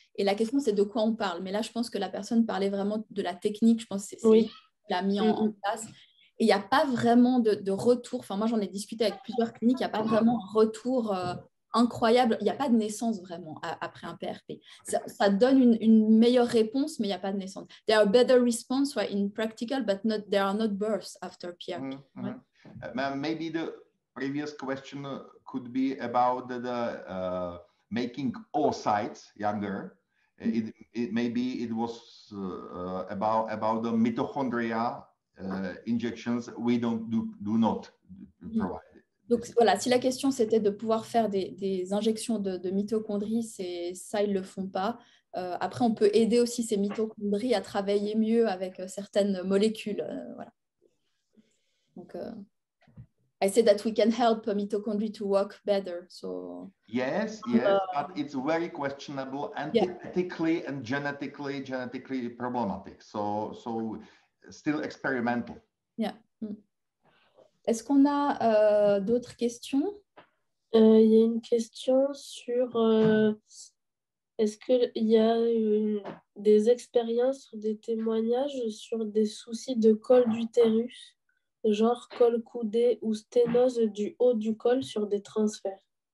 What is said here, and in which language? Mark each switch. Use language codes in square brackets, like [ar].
[fr] Et la question, c'est de quoi on parle. Mais là, je pense que la personne parlait vraiment de la technique. Je pense que c'est oui. qu'il a mis en place. Et il n'y a pas vraiment de retour. Enfin, moi, j'en ai discuté avec plusieurs cliniques. Il n'y a pas vraiment un retour incroyable. Il n'y a pas de naissance vraiment après un PRP. Ça donne une meilleure réponse, mais il n'y a pas de naissance. [en] There are better response in practical, but there are not births after PRP. Right? Maybe the previous question could be about the making oocytes younger. Maybe it was about the mitochondria injections we do not provide. [fr] Donc voilà, si la question c'était de pouvoir faire des injections de mitochondries, ça ils le font pas. Après, on peut aider aussi ces mitochondries à travailler mieux avec certaines molécules. Voilà. [en] Donc I said that we can help mitochondria to work better. So yes, but it's very questionable and ethically and genetically problematic. So still experimental. Yeah. [fr] Est-ce qu'on a d'autres questions? Il y a une question sur est-ce qu'il y a des expériences ou des témoignages sur des soucis de col d'utérus, genre col coudé ou sténose du haut du col sur des transferts?